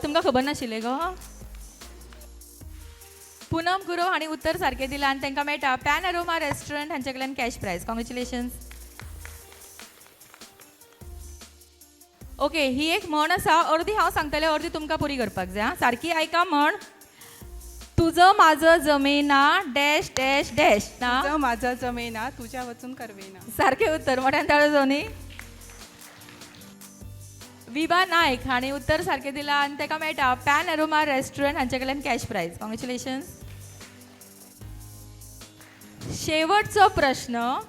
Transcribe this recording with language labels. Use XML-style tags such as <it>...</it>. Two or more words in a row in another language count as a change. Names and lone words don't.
<kok>तुमकां खबर नाशिल्लें गो? पूनम गुरव हांणी उत्तर सारकें दिलां आनी तांकां मेळटा पॅनोरमा रेस्टॉरंट हांचे कडल्यान</kok> <en>cash prize.</en> <kok>कॉंग्रॅच्युलेशन्स. ओके, ही एक म्हण आसा, अर्दी हांव सांगतलें, अर्दी तुमकां पुरी करपाक जाय. सारकी आयका म्हण.</kok> <mr>तुझं माझं जमेना</mr> <en>dash dash dash</en> <mr>ना. तुझं माझं जमेना तुझ्या वचून करवेना.</mr> <kok>सारखें उत्तर मोठ्यान ताळो जावं न्ही. विभा नायक हांणी उत्तर सारकें दिलां आनी ताका मेळटा पॅन एरोमा रेस्टॉरंट हांचे कडल्यान</kok> <en>cash prize.</en> <kok>कॉंग्रॅच्युलेशन्स. शेवटचो प्रश्न.</kok>